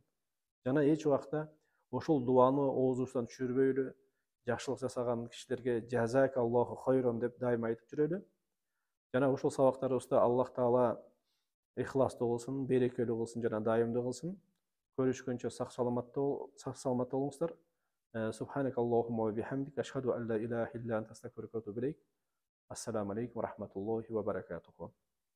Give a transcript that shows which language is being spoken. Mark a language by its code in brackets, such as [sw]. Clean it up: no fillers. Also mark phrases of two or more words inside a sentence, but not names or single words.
[ky] Жана эч убакта ошол дуаны оозубуздан түшүрбөйлү, жакшылык жасаган кишилерге [ar] جزاك الله خيرا [ky] деп дайыма айтып жүрөлү. Жана ушул сабактарыбызда Аллах Таала ихластуу кылсын, берекелүү кылсын жана дайымдуу кылсын. Көрүшкөнчө сак саламатта болуңуздар. [ar] سبحانك اللهم وبحمدك أشهد أن لا إله إلا أنت أستغفرك وأتوب إليك. السلام عليكم ورحمة الله وبركاته.